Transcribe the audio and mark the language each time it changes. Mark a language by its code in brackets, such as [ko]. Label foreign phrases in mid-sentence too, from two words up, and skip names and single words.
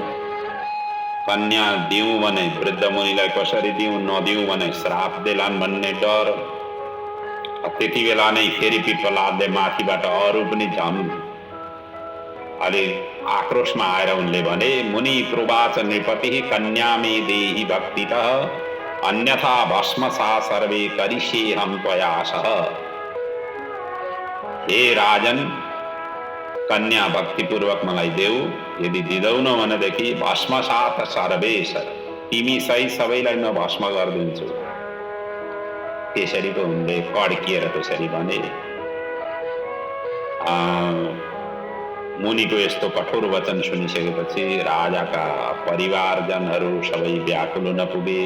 [ne] कन्या दिउँ भने वृद्ध मुनिलाई कसरी दिउँ, नदिउँ भने श्राप देलान् भन्ने डर। त्यति बेला नै फेरि पिप्पलादले माथिबाट अरू पनि झन् अलि आक्रोशमा आएर उनले भने [sa] मुनि प्रोवाच नृपति कन्या मे देहि भक्तितः अन्यथा भस्मसा सर्वे करिष्येऽहं त्वयासः। [ne] हे राजन, कन्या भक्तिपूर्वक मलाई देऊ। यदि दिदैनौ भनेदेखि [sa] भस्मसात सर्वेश, [ne] तिमी सहित सबैलाई म भस्म गरिदिन्छु। त्यसरी पो उनले कड्किएर त्यसरी भने। मुनिको यस्तो कठोर वचन सुनिसकेपछि राजाका परिवारजनहरू सबै व्याकुल हुन पुगे।